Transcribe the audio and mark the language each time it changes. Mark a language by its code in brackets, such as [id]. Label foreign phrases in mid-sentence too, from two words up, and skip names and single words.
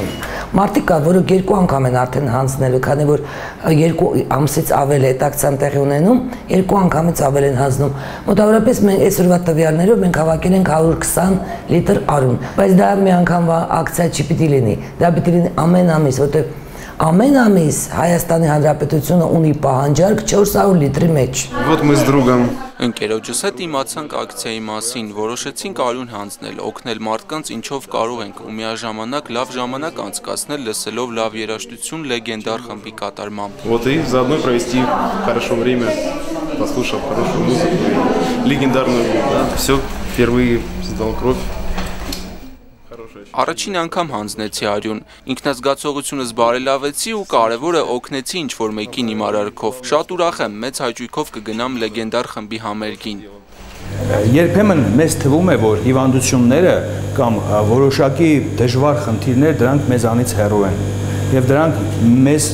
[hy] Մարդիկ կա, որոնք 2 անգամ են արդեն հանձնելու, քանի որ 2 ամսից ավել է տակցան տեղի ունենում, 2 անգամից ավել են հանձնում։ Մոտավորապես մենք այսօրվա տվյալներով մենք հավաքել ենք 120 լիտր արյուն, բայց դա մի անգամվա ակցիա չի պիտի լինի։ Դա պիտի լինի ամեն ամիս, որտեղ ամեն ամիս Հայաստանի Հանրապետությունը ունի պահանջարկ 400 լիտրի մեջ։ [ru] Вот мы с другом [hy] Ընկերոջս հետ իմացանք ակցիայի մասին, որոշեցինք արյուն հանձնել, օգնել մարդկանց ինչով կարող ենք ու միաժամանակ լավ ժամանակ անցկացնել լսելով լավ երաժշտություն լեգենդար խմբի կատարմամբ։ [ru] Вот и заодно провести хорошо время, послушав хорошую музыку, легендарную, да, все впервые сдал кровь. [hy] Առաջին անգամ հանձնեցի արյուն, ինքնազգացողությունս բարելավեցի ու կարևորը օգնեցի ինչ-որ մեկին իմ արարքով։ Շատ ուրախ եմ, մեծ հաճույքով կգնամ լեգենդար խմբի համերգին։ Երբեմն մեզ թվում է, որ հիվանդությունները կամ որոշակի դժվար խնդիրներ դրանք մեզանից հեռու են եւ դրանք մեզ